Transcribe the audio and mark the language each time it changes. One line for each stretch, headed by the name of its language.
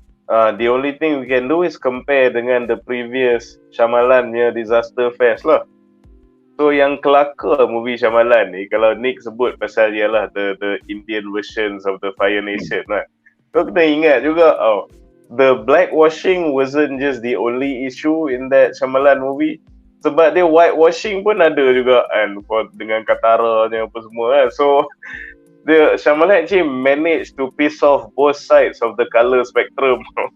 English: The only thing we can do is compare
Malay: dengan
English: the previous Shyamalan
Malay: punya
English: Disaster Fest lah.
Malay: So yang kelakar movie Shyamalan ni, kalau Nick sebut pasal ialah
English: the Indian versions of the Fire Nation
Malay: lah. Kau kena ingat juga,
English: the blackwashing wasn't just the only issue in that Shyamalan movie.
Malay: Sebab dia whitewashing pun ada juga kan, dengan Katara ni apa semua kan.
English: So the Shyamalan actually managed to piss off both sides of the colour spectrum.